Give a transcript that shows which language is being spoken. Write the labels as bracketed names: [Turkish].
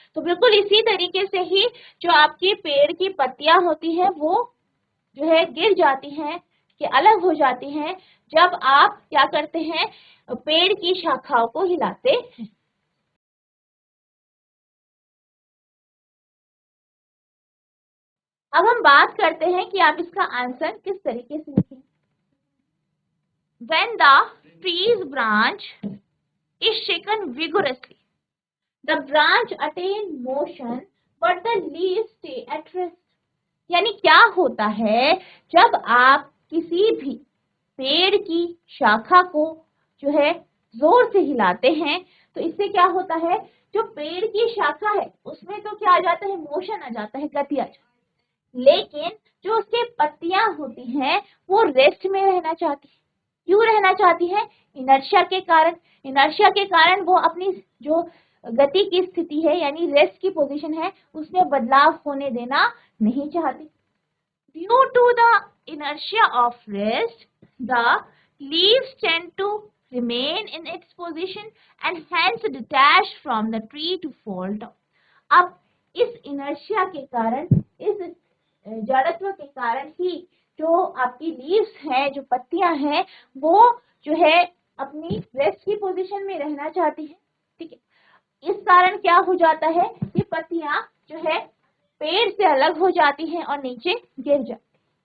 [Hindi] तो बिल्कुल इसी तरीके से ही जो आपकी पेड़ की पत्तियां होती है वो जो है गिर जाती हैं, कि अलग हो जाती हैं, जब आप क्या करते हैं, पेड़ की शाखाओं को हिलाते हैं। अब हम बात करते हैं कि आप इसका आंसर किस तरीके से लिखें। [English] When the tree's branch is shaken vigorously, the branch attain motion but the leaves stay at rest. [Hindi] यानी क्या होता है, जब आप किसी भी पेड़ की शाखा को जो है जोर से हिलाते हैं तो इससे क्या होता है, जो पेड़ की शाखा है उसमें तो क्या आ जाता है, मोशन आ जाता है, गति आ जाती है। लेकिन जो उसके पत्तियां होती हैं वो रेस्ट में रहना चाहती है। क्यों रहना चाहती है, इनर्शिया के कारण। इनर्शिया के कारण वो अपनी जो गति की स्थिति है यानी रेस्ट की पोजीशन है उसमें बदलाव होने देना नहीं चाहती। [English] Due to the inertia of rest, the leaves tend to remain in its position and hence detach from the tree to fall down. [Hindi] अब इस inertia के कारण, इस जड़त्व के कारण ही जो आपकी लीव्स हैं, जो पत्तियां हैं, वो जो है अपनी रेस्ट की पोजीशन में रहना चाहती है। ठीक है, इस कारण क्या हो जाता है, ये पत्तियां जो है पेड़ से अलग हो जाती हैं और नीचे गिर जाती हैं।